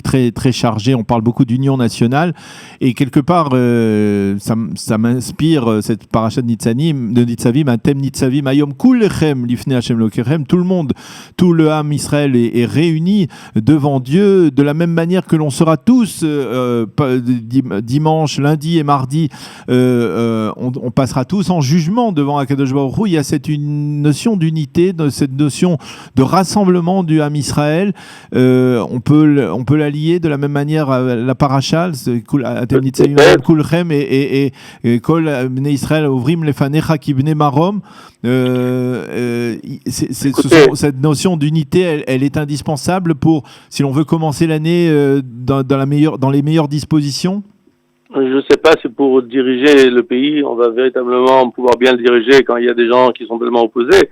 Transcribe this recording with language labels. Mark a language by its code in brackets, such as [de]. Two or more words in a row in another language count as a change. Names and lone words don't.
[fr] très, très chargée, on parle beaucoup d'union nationale, et quelque part, ça m'inspire cette parashat de Nitzavim, un thème Nitzavim, [he] היום כולכם לפני ה' אלוקיכם, [fr] tout le monde, tout le Ham Israël est réuni devant Dieu, de la même manière que l'on sera tous dimanche, lundi et mardi, on passera tous en jugement devant [he] הקדוש ברוך הוא. [fr] Il y a cette notion d'unité, cette notion de rassemblement du Ham Israël. On peut la lier de la même manière à la paracha, [he] אתם נצבים כולכם את כל בני ישראל עוברים לפניך כי בני מרום. [fr] Cette notion d'unité, elle est indispensable si l'on veut commencer l'année dans les meilleures dispositions. Je ne sais pas si pour diriger le pays, on va véritablement pouvoir bien le diriger quand il y a des gens qui sont tellement opposés.